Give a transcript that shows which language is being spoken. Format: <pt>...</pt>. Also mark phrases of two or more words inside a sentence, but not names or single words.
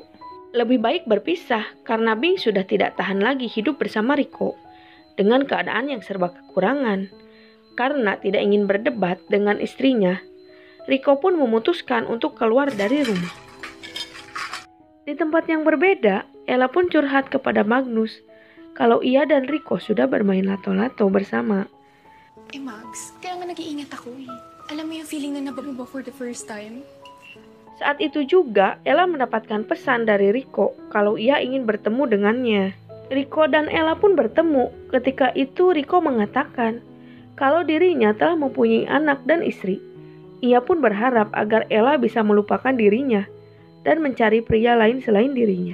<id>Lebih baik berpisah karena Bing sudah tidak tahan lagi hidup bersama Rico dengan keadaan yang serba kekurangan. Karena tidak ingin berdebat dengan istrinya, Rico pun memutuskan untuk keluar dari rumah. Di tempat yang berbeda, Ella pun curhat kepada Magnus kalau ia dan Rico sudah bermain lato-lato bersama.</id> <tl>Mags, kaya nga nag-iingat ako eh. Alam mo yung feeling na nabago</tl> <en>for the first time?</en> <id>Saat itu juga, Ella mendapatkan pesan dari Rico kalau ia ingin bertemu dengannya. Rico dan Ella pun bertemu. Ketika itu Rico mengatakan kalau dirinya telah mempunyai anak dan istri. Ia pun berharap agar Ella bisa melupakan dirinya dan mencari pria lain selain dirinya.</id>